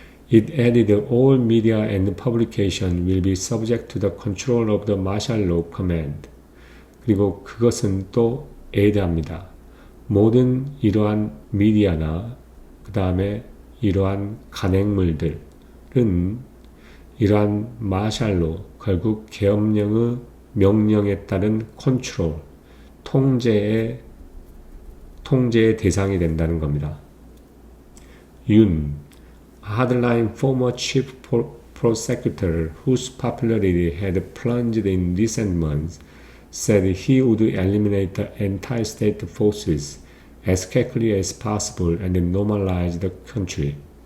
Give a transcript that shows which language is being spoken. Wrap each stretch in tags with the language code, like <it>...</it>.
<en>It added all media and publication will be subject to the control of the martial law command.</en> <ko>그리고 그것은 또 add합니다. 모든 이러한 미디어나 그 다음에 이러한 간행물들은 이러한 마샬로 결국 계엄령의 명령에 따른 컨트롤, 통제의 대상이 된다는 겁니다.</ko> <en>윤, hardline former chief prosecutor whose popularity had plunged in recent months, said he would eliminate the anti-state forces as quickly as possible and normalize the country.</en>